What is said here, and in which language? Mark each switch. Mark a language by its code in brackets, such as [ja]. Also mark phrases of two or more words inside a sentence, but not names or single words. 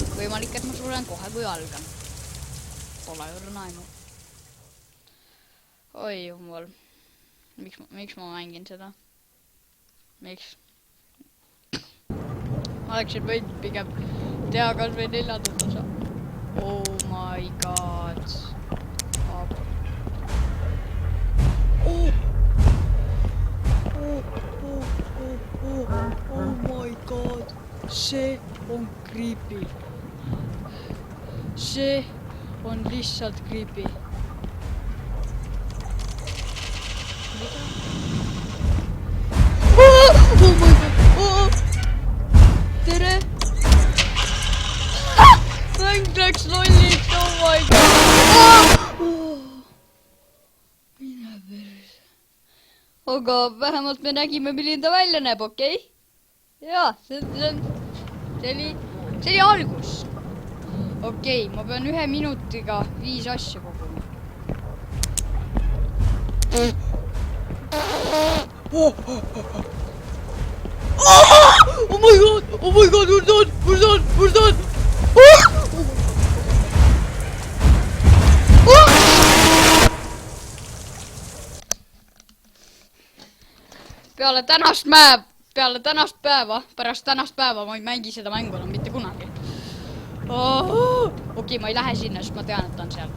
[et] Võimalik, et ma suren kohe, kui algan. Pole õrna aimu. Oi jumal. Miks ma mängin seda? Miks? Ma oleksin võinud pigem teha kas või 4. osa. [en] Oh my god. Oh my god. [et] See on creepy. See on lihtsalt creepy. [en] Oh my god. [et] Tere. Mäng läks lolliks. [en] Oh my god. [et] Mine perse. Aga vähemalt me nägime, milline ta välja näeb, okei? Jaa, see oli algus. Okei, ma pean 1 minutiga 5 asja koguma. [en] Oh my god, where's that? [et] Peale tänast päeva, pärast tänast päeva ma ei mängi seda mängu enam mitte kunagi. Okei, ma ei lähe sinna, sest ma tean, et ta on seal.